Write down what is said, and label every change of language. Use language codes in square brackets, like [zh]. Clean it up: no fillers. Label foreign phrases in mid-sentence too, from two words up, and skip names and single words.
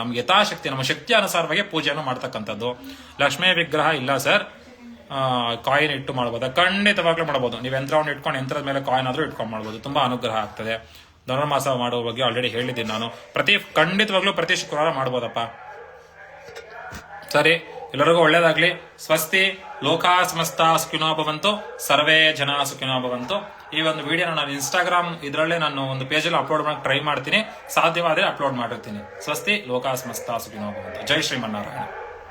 [kn] ನಮ್ಗೆ ಯಥಾಶಕ್ತಿ, ನಮ್ಮ ಶಕ್ತಿ ಅನುಸಾರವಾಗಿ ಪೂಜೆಯನ್ನು ಮಾಡ್ತಕ್ಕಂಥದ್ದು. ಲಕ್ಷ್ಮೀ ವಿಗ್ರಹ ಇಲ್ಲ ಸರ್, ಕಾಯಿನ್ ಇಟ್ಟು ಮಾಡ್ಬೋದಾ? ಖಂಡಿತವಾಗ್ಲೂ ಮಾಡಬಹುದು. ನೀವು ಯಂತ್ರವನ್ನು ಇಟ್ಕೊಂಡು ಯಂತ್ರದ ಮೇಲೆ ಕಾಯಿನ್ ಆದ್ರೂ ಇಟ್ಕೊಂಡು ಮಾಡ್ಬೋದು. ತುಂಬಾ ಅನುಗ್ರಹ ಆಗ್ತದೆ. ಧನುರ್ಮಾಸ ಮಾಡುವ ಬಗ್ಗೆ ಆಲ್ರೆಡಿ ಹೇಳಿದ್ದೀನಿ ನಾನು. ಖಂಡಿತವಾಗ್ಲೂ ಪ್ರತಿ ಶುಕ್ರವಾರ ಮಾಡ್ಬೋದಪ್ಪ. ಸರಿ, ಎಲ್ಲರಿಗೂ ಒಳ್ಳೇದಾಗ್ಲಿ. ಸ್ವಸ್ತಿ. [sa] ಲೋಕಾ ಸಮಸ್ತ ಸುಖಿನೋ ಭವಂತು, ಸರ್ವೇ ಜನ ಸುಖಿನೋ ಭವಂತು. [kn] ಈ ಒಂದು ವಿಡಿಯೋನ ನಾನು ಇನ್ಸ್ಟಾಗ್ರಾಮ್ ಇದರಲ್ಲೇ ನಾನು ಒಂದು ಪೇಜಲ್ಲಿ ಅಪ್ಲೋಡ್ ಮಾಡಕ್ಕೆ ಟ್ರೈ ಮಾಡ್ತೀನಿ. ಸಾಧ್ಯವಾದರೆ ಅಪ್ಲೋಡ್ ಮಾಡಿರ್ತೀನಿ. ಸ್ವಸ್ತಿ. [sa] ಲೋಕಾ ಸಮಸ್ತ ಸುಖಿನೋ ಭವಂತು. [kn] ಜೈ ಶ್ರೀಮನ್ನಾರಾಯಣ.